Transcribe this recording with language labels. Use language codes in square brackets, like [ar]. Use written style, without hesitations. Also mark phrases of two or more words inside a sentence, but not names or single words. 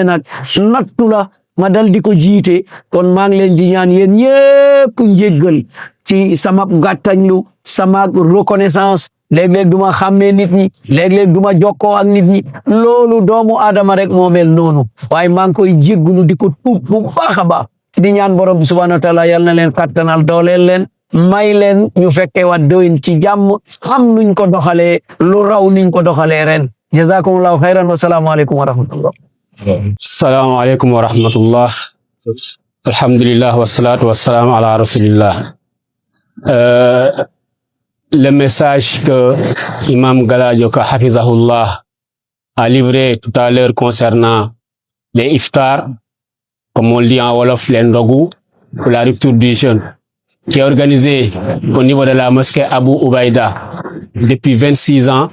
[wo] nag nattu la ma dal di ko jiite kon maa ngi leen di ñaan yéen ñëpp njéggal ci sama gàttañlu sama reconnaissance léeg-léeg duma xàmmee nit ñi léeg-léeg duma jokkoo ak nit ñi loolu doomu aadama rek moo mel noonu waaye maa ngi koy jéggulu di ko tuub bu baax a baax di ñaan borom bi [ar] سبحانه وتعالى [wo] yal na leen kattanal dooleel leen may leen ñu fekkee wat déwén ci jàmm xam nuñ ko doxalee lu raw niñ ko doxalee ren [ar] جزاكم الله خيرا والسلام عليكم ورحمة الله السلام عليكم ورحمة الله. الحمد لله والصلاة والسلام على رسول الله. [fr] Le message que Imam Galadioka Hafizahullah a livré tout à l'heure concernant les iftars, comme on le dit en Wolof, les ndogu, pour la rupture du jeûne, qui est organisé au niveau de la mosquée Abu Ubaïda depuis 26 ans.